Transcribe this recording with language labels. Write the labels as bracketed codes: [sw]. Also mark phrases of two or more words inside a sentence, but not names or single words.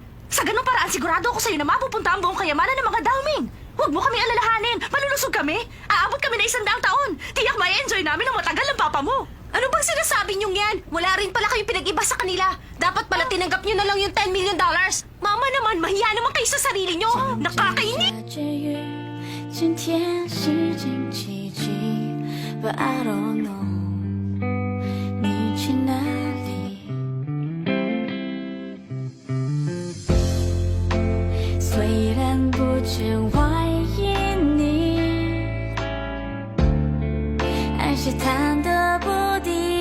[tl] Sa ganung paraan, sigurado ako sa'yo na mapupunta ang buong kayamanan ng mga Dao Ming. Huwag mo kami alalahanin. Malulusog kami. Aabot kami na 100 taon. Tiyak may enjoy namin ang matagal ng papa mo. Ano bang sinasabi niyong yan? Wala rin pala kayong pinag-iba sa kanila. Dapat pala tinanggap niyo na lang yung $10 million. Mama naman, mahiya naman kayo sa sarili niyo. Nakakainis. [zh] 下着雨，今天是星期几 ， [en] But I don't know [zh] 你去哪里。虽然不曾怀疑你，还是忐忑不定。